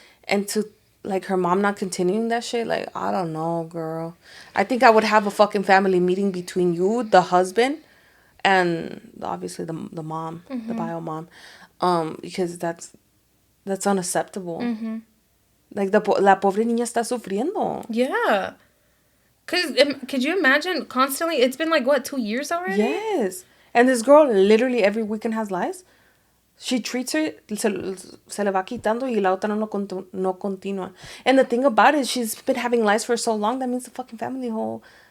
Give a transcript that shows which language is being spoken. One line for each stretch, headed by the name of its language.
English: And to, like, her mom not continuing that shit, like, I don't know, girl. I think I would have a fucking family meeting between you, the husband, and obviously the mom, mm-hmm. the bio mom, because that's unacceptable. Mm-hmm. Like,
Spanish: la pobre niña está sufriendo.
English: Yeah. Because could you imagine constantly? It's been like, what, 2 years already? Yes. And this girl literally every weekend has lice. She treats her,
Spanish: se le va quitando y la otra no continua.
English: And the thing about it, she's been having lice for so long, that means the fucking family whole...